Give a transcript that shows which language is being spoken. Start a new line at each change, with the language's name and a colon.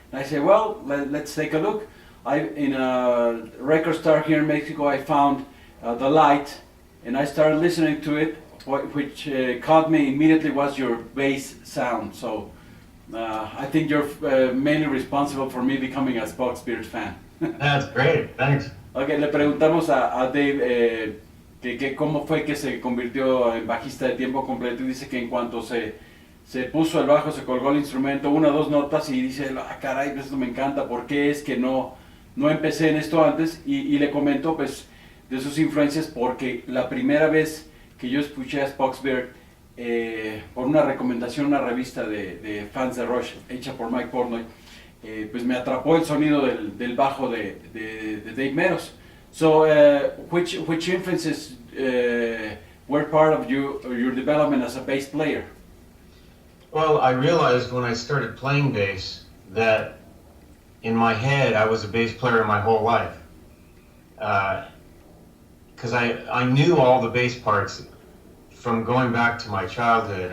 English: And I said, well, let's take a look. In a record store here in Mexico, I found The Light, and I started listening to it, which caught me immediately was your bass sound. So I think you're mainly responsible for me becoming a Spock's Beard fan. That's great, thanks.
Spanish: Okay, le preguntamos a Dave que cómo fue que se convirtió en bajista de tiempo completo, y dice que en cuanto se puso el bajo, se colgó el instrumento, 1 o 2 notas, y dice, caray, pues esto me encanta, ¿por qué es que no empecé en esto antes? Y le comento pues de sus influencias, porque la primera vez que yo escuché a Spock's Beard por una recomendación, una revista de fans de Rush hecha por Mike Portnoy, pues me atrapó el sonido del bajo de Dave Meros.
English: So which influences were part of your development as a bass player? Well, I realized when I started playing bass that in my head I was a bass player my whole life. Because I knew all the bass parts from going back to my childhood.